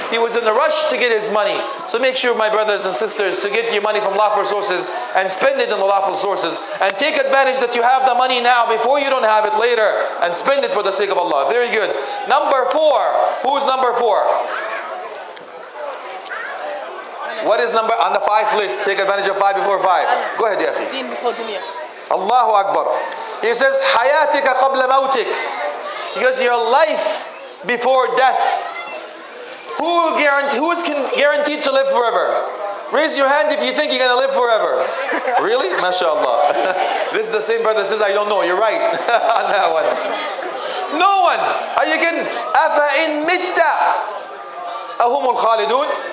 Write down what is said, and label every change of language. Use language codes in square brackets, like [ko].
[en] He was in a rush to get his money. So make sure, my brothers and sisters, to get your money from lawful sources and spend it in the lawful sources. And take advantage that you have the money now before you don't have it later. And spend it for the sake of Allah. Very good. Number 4. Who's number 4? What is number on the 5th list? Take advantage of 5 before 5. Go ahead, ya akhi. Deen before dunya. Allahu Akbar. He says, [ar] حَيَاتِكَ قَبْلَ مَوْتِكَ. [en] Because your life before death. Who is guaranteed to live forever? Raise your hand if you think you're going to live forever. Really? MashaAllah. This is the same brother says, I don't know. You're right on that one. No one. Are you kidding? [ar] أَفَإِن مِتَّ أَهُمُ الْخَالِدُونَ.